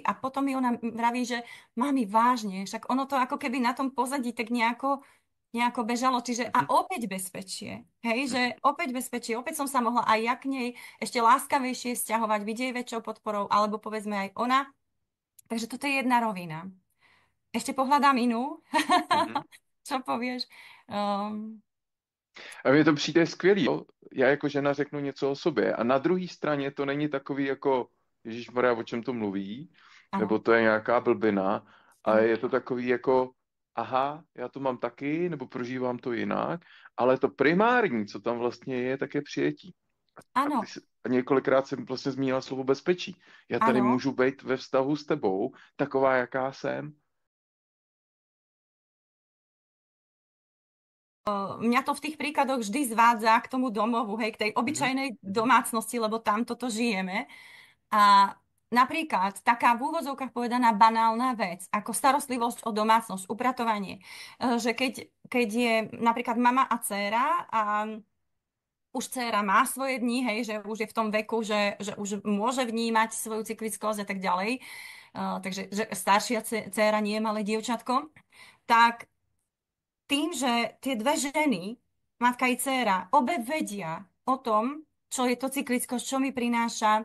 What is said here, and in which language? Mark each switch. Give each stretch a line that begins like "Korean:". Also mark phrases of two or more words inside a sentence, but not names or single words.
Slovak: A potom mi ona vraví, že mami, vážne, však ono to ako keby na tom pozadí tak nejako bežalo. Čiže a mhm, opäť bezpečie. Hej, že mhm, opäť bezpečie. Opäť som sa mohla aj ja k nej ešte láskavejšie sťahovať, byť jej väčšou podporou, alebo povedzme aj ona. Takže toto je jedna rovina. Ešte pohľadám inú. mhm. Čo povieš? Um,
Czech: A mně to přijde skvělý. Jo? Já jako žena řeknu něco o sobě a na druhé straně to není takový jako Ježíšmarja, o čem to mluví, nebo
Slovak: áno,
Czech: to je nějaká blbina, a
Slovak: áno,
Czech: je to takový jako aha, já to mám taky, nebo prožívám to jinak, ale to primární, co tam vlastně je, tak je přijetí.
Slovak: áno,
Czech: A několikrát jsem vlastně zmínila slovo bezpečí. Já tady
Slovak: áno.
Czech: můžu být ve vztahu s tebou, taková, jaká jsem.
Slovak: Mňa to v tých príkladoch vždy zvádza k tomu domovu, hej, k tej Mhm, obyčajnej mhm, domácnosti, lebo tam toto žijeme. A napríklad taká v úvodzovkách povedaná banálna vec, ako starostlivosť o domácnosť, upratovanie. Že keď je napríklad mama a dcéra a už dcéra má svoje dni, hej, že už je v tom veku, že už môže vnímať svoju cyklickosť a tak ďalej, takže že staršia dcéra nie je malé dievčatko, tak tým, že tie dve ženy, matka i dcéra, obe vedia o tom, čo je to cyklickosť, čo mi prináša,